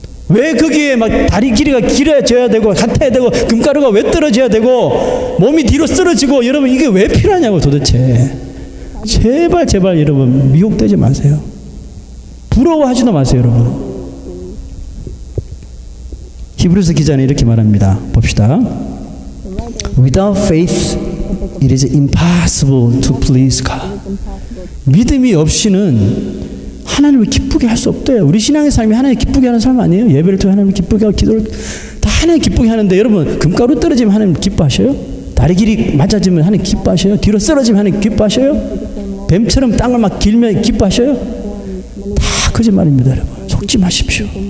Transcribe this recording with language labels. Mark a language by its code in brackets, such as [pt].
[ko] 왜 거기에 막 다리 길이가 길어져야 되고 같아야 되고 금가루가 왜 떨어져야 되고 몸이 뒤로 쓰러지고 여러분 이게 왜 필요하냐고 도대체. 제발 여러분 미혹되지 마세요. 부러워하지도 마세요 여러분. 히브리서 기자는 이렇게 말합니다. 봅시다. [en] Without faith it is impossible to please God. [ko] 믿음이 없이는 하나님을 기쁘게 할 수 없대요. 우리 신앙의 삶이 하나님 기쁘게 하는 삶 아니에요? 예배를 통해 하나님을 기쁘게 하고 기도를 다 하나님 기쁘게 하는데 여러분 금가루 떨어지면 하나님 기뻐하셔요? 다리 길이 맞아지면 하나님 기뻐하셔요? 뒤로 쓰러지면 하나님 기뻐하셔요? 뱀처럼 땅을 막 길면 기뻐하셔요? 다 거짓말입니다 여러분. 속지 마십시오.